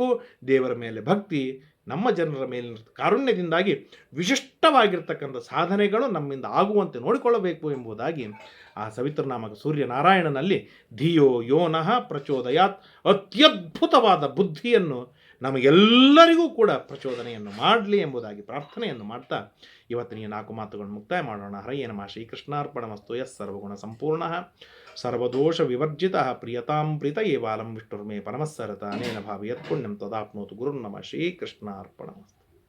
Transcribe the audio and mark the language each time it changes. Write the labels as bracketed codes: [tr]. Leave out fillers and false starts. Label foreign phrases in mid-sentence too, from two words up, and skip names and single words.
[kn] ದೇವರ ಮೇಲೆ ಭಕ್ತಿ ನಮ್ಮ ಜನರ ಮೇಲಿನ ಕಾರುಣ್ಯದಿಂದಾಗಿ ವಿಶಿಷ್ಟವಾಗಿರ್ತಕ್ಕಂಥ ಸಾಧನೆಗಳು ನಮ್ಮಿಂದ ಆಗುವಂತೆ ನೋಡಿಕೊಳ್ಳಬೇಕು ಎಂಬುದಾಗಿ ಆ ಸವಿತೃನಾಮಕ ಸೂರ್ಯನಾರಾಯಣನಲ್ಲಿ [sa] ಧಿಯೋ ಯೋನಃ ಪ್ರಚೋದಯಾತ್ [kn] ಅತ್ಯದ್ಭುತವಾದ ಬುದ್ಧಿಯನ್ನು ನಮಗೆಲ್ಲರಿಗೂ ಕೂಡ ಪ್ರಚೋದನೆಯನ್ನು ಮಾಡಲಿ ಎಂಬುದಾಗಿ ಪ್ರಾರ್ಥನೆಯನ್ನು ಮಾಡ್ತಾ ಇವತ್ತಿನ ಈ 4 ಮಾತುಗಳನ್ನು ಮುಕ್ತಾಯ ಮಾಡೋಣ. [sa] ಹರಯೇ ನಮಃ. ಶ್ರೀಕೃಷ್ಣಾರ್ಪಣಮಸ್ತು. ಯಃ ಸರ್ವಗುಣ ಸಂಪೂರ್ಣ ಸರ್ವದೋಷ ವಿವರ್ಜಿತ ಪ್ರಿಯತಾಂ ಪ್ರೀತ ಏವಾಲಂ ವಿಷ್ಣುರ್ಮೇ ಪರಮಸ್ಸರತ ಅನೇನ ಭಾವಿಯತ್ ಪುಣ್ಯಂ ತದಾಪ್ನೋತು ಗುರುರ್ನಮಃ. ಶ್ರೀಕೃಷ್ಣಾರ್ಪಣಮಸ್ತು.